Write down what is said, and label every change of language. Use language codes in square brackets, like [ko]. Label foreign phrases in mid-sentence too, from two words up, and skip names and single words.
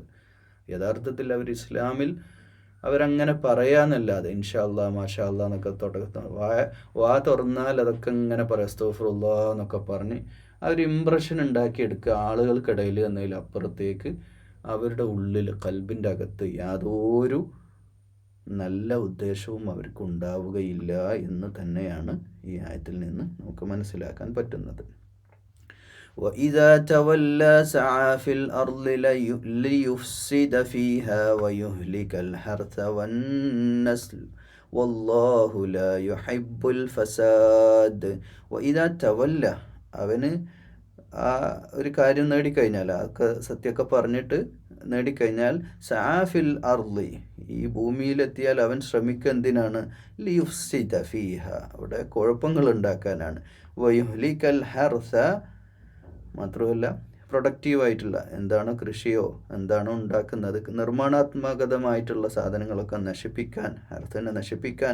[ml] യഥാർത്ഥത്തിൽ അവർ ഇസ്ലാമിൽ അവരങ്ങനെ പറയാന്നല്ലാതെ [ar] إن شاء الله ما شاء الله [ml] എന്നൊക്കെ വാ തുറന്നാൽ അതൊക്കെ ഇങ്ങനെ പറയാം, അസ്തഗ്ഫിറുല്ലാഹ് എന്നൊക്കെ പറഞ്ഞ് അവർ ഇംപ്രഷൻ ഉണ്ടാക്കിയെടുക്കുക ആളുകൾക്കിടയിൽ എന്നതിലപ്പുറത്തേക്ക് അവരുടെ ഉള്ളിൽ ഖൽബിൻ്റെ അകത്ത് യാതൊരു നല്ല ഉദ്ദേശവും അവർക്ക് ഉണ്ടാവുകയില്ല എന്ന് തന്നെയാണ് ഈ ആയത്തിൽ നിന്ന് നമുക്ക് മനസ്സിലാക്കാൻ പറ്റുന്നത്. [ar] وَإِذَا تَوَلَّى سَعَى فِي الْأَرْضِ لِيُفْسِدَ فِيهَا وَيُهْلِكَ الْحَرْثَ وَالنَّسْلَ وَاللَّهُ لَا يُحِبُّ الْفَسَادَ. وَإِذَا تَوَلَّى, [ml] അവന് ആ ഒരു കാര്യം നേടിക്കഴിഞ്ഞാൽ, ആ സത്യമൊക്കെ പറഞ്ഞിട്ട് നേടിക്കഴിഞ്ഞാൽ, [ar] سعى في الأرض, [ml] ഈ ഭൂമിയിലെത്തിയാൽ അവൻ ശ്രമിക്കുക എന്തിനാണ്? [ar] ليفسد فيها, [ml] അവിടെ കുഴപ്പങ്ങൾ ഉണ്ടാക്കാനാണ്. [ar] ويهلك الحرث, [ml] മാത്രമല്ല പ്രൊഡക്റ്റീവായിട്ടുള്ള എന്താണ് കൃഷിയോ എന്താണോ ഉണ്ടാക്കുന്നത്, നിർമ്മാണാത്മകമായിട്ടുള്ള സാധനങ്ങളൊക്കെ നശിപ്പിക്കാൻ, ഹർസനെ നശിപ്പിക്കാൻ.